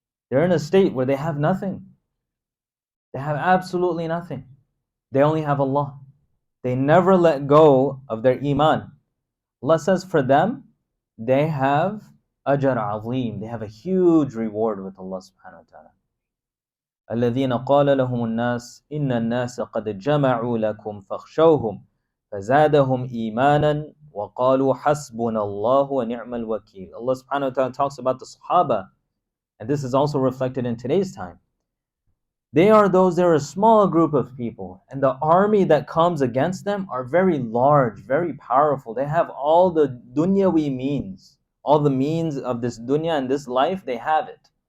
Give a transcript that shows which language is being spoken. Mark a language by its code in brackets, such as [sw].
[en] They're in a state where they have nothing. They have absolutely nothing. They only have Allah. They never let go of their iman. Allah says for them, they have [ar] ajr azim. [en] They have a huge reward with Allah subhanahu wa ta'ala. [ar] الذين قال لهم الناس إن الناس قد جمعوا لكم فاخشوهم فزادهم إيمانا وقالوا حسبنا الله ونعم الوكيل. [en] Allah subhanahu wa ta'ala talks about the Sahaba, and this is also reflected in today's time. They're a small group of people, and the army that comes against them are very large, very powerful. They have all the dunyawi means, all the means of this dunya and this life, they have it.